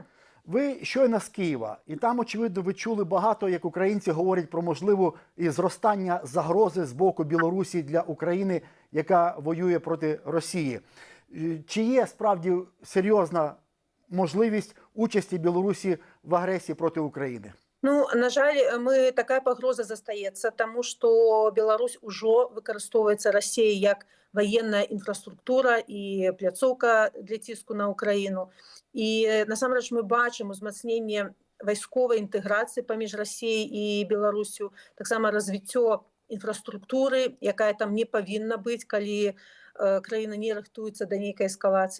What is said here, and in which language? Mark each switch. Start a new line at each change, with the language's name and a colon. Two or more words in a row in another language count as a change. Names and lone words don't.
Ukrainian: Ви щойно з Києва, і там, очевидно, ви чули багато, як українці говорять про можливу і зростання загрози з боку Білорусі для України, яка воює проти Росії. Чи є справді серйозна можливість участі Білорусі в агресії проти України?
Belarusian: Ну, на жаль, така пагроза застаецца, тому што Беларусь ужо выкарыстоўваецца Расіяй як военная інфраструктура і пляцоўка для ціску на Украіну. І насамрэч мы бачым узмацненне вайсковай інтэграцыі паміж Расіяй і Беларусю, таксама развіццё інфраструктуры, якая там не павінна быць, калі краіна не рыхтуецца да нейкай эскалацыі.